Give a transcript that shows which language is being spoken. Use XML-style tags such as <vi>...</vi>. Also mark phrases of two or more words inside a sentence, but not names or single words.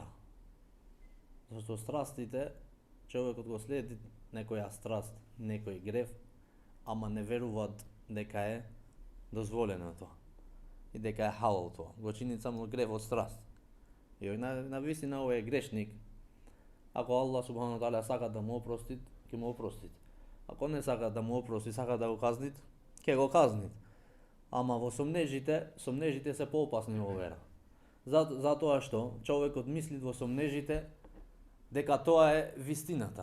<mk>Зашто страстите, човекот го следи некоја страст, некој грев, ама не веруваат дека е дозволено тоа. И дека е халал тоа. Го чини само грев од страст. И на вистина овој е грешник. Ако</mk> <ar>الله سبحانه وتعالى</ar> <mk>сака да му опростит, ќе му опростит. Ако не сака да му опрости, сака да го казнит, ќе го казнит. Ама во сомнежите се поопасни во вера. Затоа што човекот мисли во сомнежите дека тоа е вистината.</mk>